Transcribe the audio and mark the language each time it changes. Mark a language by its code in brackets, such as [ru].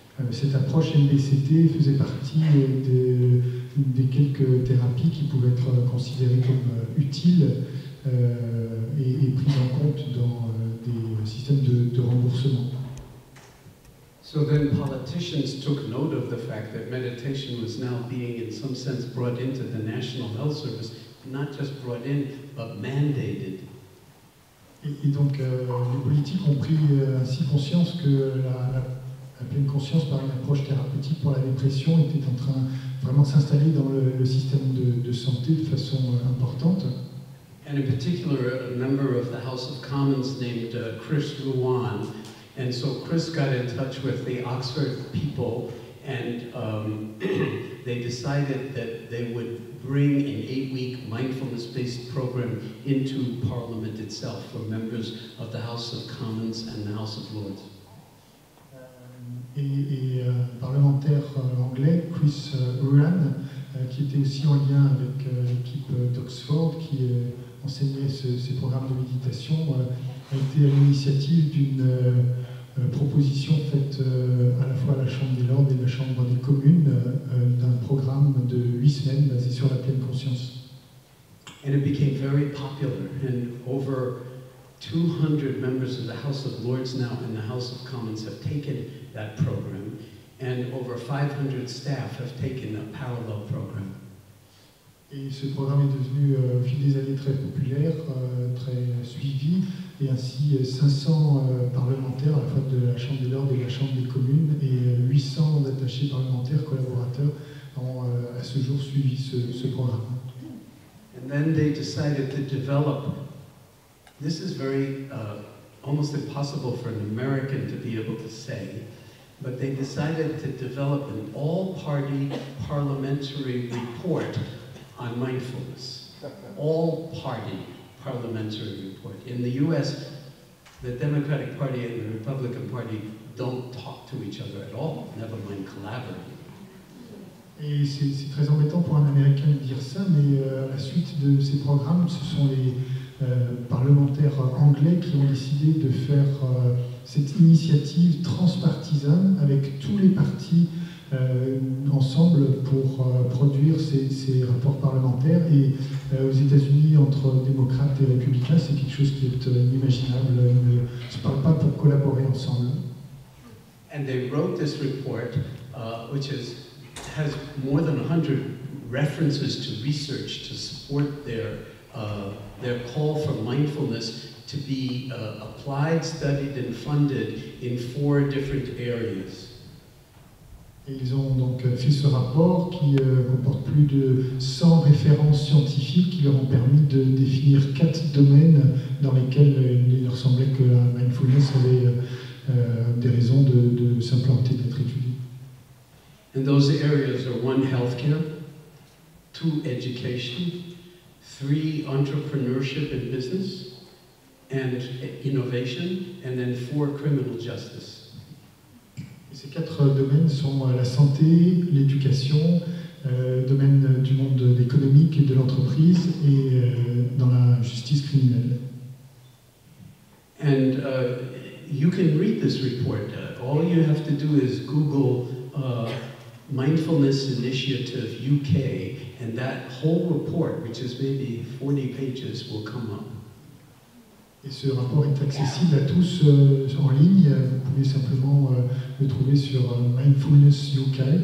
[fr] cette approche MBCT faisait partie des quelques thérapies qui pouvaient être considérées comme utiles et prises en compte dans des systèmes de remboursement. [en] So then politicians took note of the fact that meditation was now being, in some sense, brought into the National Health Service, not just brought in, but mandated. [fr] Et donc, les politiques ont pris ainsi conscience que la pleine conscience par une approche thérapeutique pour la dépression était en train vraiment de s'installer dans le système de santé de façon importante. [en] And in particular, a member of the House of Commons named Chris Ruan. And so Chris got in touch with the Oxford people, and they decided that they would bring an 8-week mindfulness-based program into Parliament itself for members of the House of Commons and the House of Lords. [fr] Et un parlementaire anglais, Chris Ruan, qui était aussi en lien avec l'équipe d'Oxford, qui enseignait ces programmes de méditation, a été à l'initiative d'une proposition faite à la fois à la Chambre des Lords et à la Chambre des communes d'un programme de 8 semaines basé sur la pleine conscience. [en] And it became very popular, and over 200 members of the House of Lords now and the House of Commons have taken that program, and over 500 staff have taken a parallel program. [fr] Et ce programme est devenu au fil des années très populaire, très suivi, et ainsi 500 parlementaires à la fois de la Chambre des Lords et de la Chambre des communes, et 800 attachés parlementaires, collaborateurs, ont à ce jour suivi ce programme. [en] And then they decided to develop, this is very almost impossible for an American to be able to say, but they decided to develop an all-party parliamentary report on mindfulness. All-party parliamentary report. In the US, the Democratic Party and the Republican Party don't talk to each other at all, never mind collaborate. [fr] Et c'est très embêtant pour un Américain de dire ça, mais à la suite de ces programmes, ce sont les parlementaires anglais qui ont décidé de faire cette initiative transpartisane avec tous les partis ensemble pour produire ces rapports parlementaires. Et aux États-Unis, entre démocrates et républicains, c'est quelque chose qui est inimaginable. Ils ne se parlent pas pour collaborer ensemble. [en] And they wrote this report, which has more than 100 references to research to support their call for mindfulness to be applied, studied, and funded in 4 different areas. [fr] Et ils ont donc fait ce rapport qui comporte plus de 100 références scientifiques qui leur ont permis de définir 4 domaines dans lesquels il leur semblait que la mindfulness avait des raisons de s'implanter, d'être étudiée. [en] And those areas are 1, healthcare, 2, education, 3, entrepreneurship and business, and innovation, and then 4, criminal justice. [fr] Et ces 4 domaines sont la santé, l'éducation, le domaine du monde économique et de l'entreprise, et dans la justice criminelle. [en] And you can read this report. All you have to do is Google Mindfulness Initiative UK, and that whole report, which is maybe 40 pages, will come up. [fr] Et ce rapport est accessible à tous en ligne. Vous pouvez simplement le trouver sur Mindfulness UK.